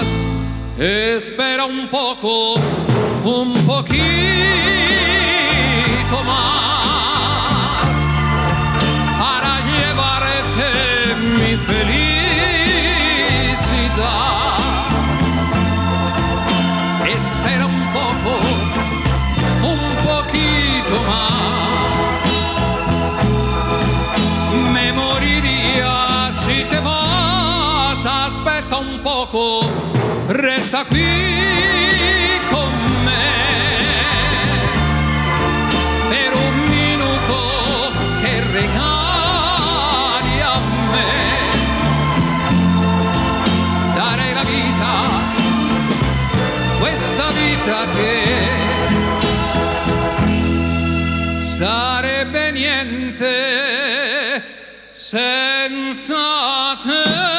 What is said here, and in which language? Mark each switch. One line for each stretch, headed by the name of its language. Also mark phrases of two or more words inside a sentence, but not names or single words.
Spanish: Espera un poco, un poquito más para llevarte mi felicidad. Espera un poco, un poquito más. Me moriría si te vas.
Italian: Aspetta un poco, resta qui con me per un minuto che regali a me. Darei la vita, questa vita che sarebbe niente senza te.